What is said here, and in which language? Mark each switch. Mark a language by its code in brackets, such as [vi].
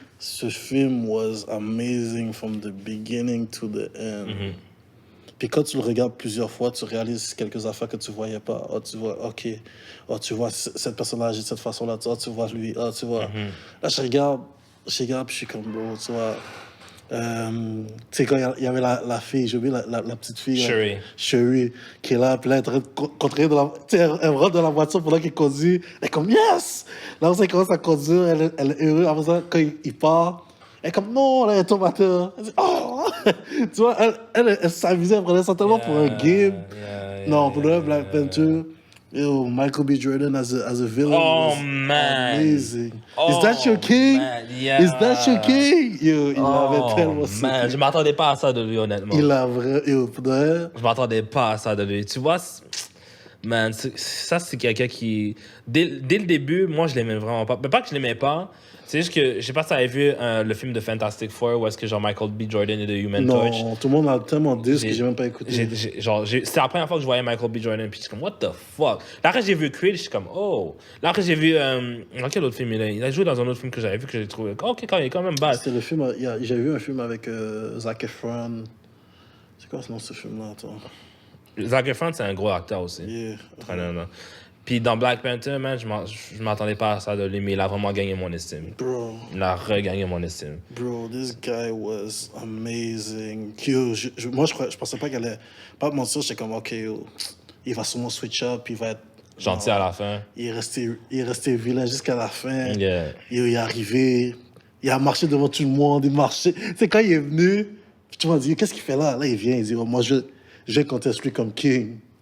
[fr] Ce film [en] was amazing from the beginning to the end. [fr] Puis quand tu le regardes plusieurs fois, tu réalises quelques affaires que tu voyais pas. Oh, tu vois, OK. Oh, tu vois cette personne-là agit de cette façon-là. Oh, tu vois lui. Oh, tu vois. Là, je regarde, puis je suis comme, bro, tu vois. Tu sais, quand il y avait la fille, j'ai oublié la petite fille. Sherry, qui est là, puis là, elle est en train de contrôler tu sais, elle rentre dans la voiture pendant qu'il conduit. Elle est comme, yes! Là, elle commence à conduire, elle est heureuse. Après ça, quand il part, elle est comme, non, là, elle tombe à terre. Elle dit, oh! Tu vois, elle s'amusait, elle prenait ça tellement pour un game. Non, pour le Black Panther. Yo, Michael B. [en] Jordan as a villain was amazing. Is that your king? Yeah. Is that your king? Yo, [fr] il avait tellement man, je m'attendais pas à ça de lui, honnêtement. Il a vraiment... Yo, je m'attendais pas à ça de lui. Tu vois, man, ça, c'est quelqu'un qui... Dès le début, moi, je l'aimais vraiment pas. Mais pas que je l'aimais pas, c'est juste que, je sais pas si tu avais vu le film de Fantastic Four où est-ce que genre Michael B. Jordan est de Human Torch. Non, tout le monde a tellement dit que j'ai même pas écouté. C'est la première fois que je voyais Michael B. Jordan, puis je suis comme, [en] what the fuck? [fr] Là, après, j'ai vu Creed, je suis comme, oh. Là, après, j'ai vu, dans quel autre film il a joué dans un autre film que j'avais vu, que j'ai trouvé, ok, il est quand même bad. C'était le film, j'ai vu un film avec Zac Efron. C'est quoi ce nom, ce film-là, attends? Zac Efron, c'est un gros acteur aussi. [en] Yeah. [fr] Puis dans Black Panther, man, je m'attendais pas à ça de lui, mais il a vraiment gagné mon estime. Bro. Il a regagné mon estime. [en] Bro, this guy was amazing. [fr] Yo, moi, je pensais pas qu'elle allait... Pas mentir, j'étais comme, OK, yo, il va sûrement switch up, il va être... Gentil à la fin. Il est resté vilain jusqu'à la fin. [en] Yeah. [fr] Yo, il est arrivé, il a marché devant tout le monde, il marchait... Tu sais, quand il est venu, tu m'as dit, qu'est-ce qu'il fait là? Là, il vient, il dit, oh, moi, je vais contester lui comme king.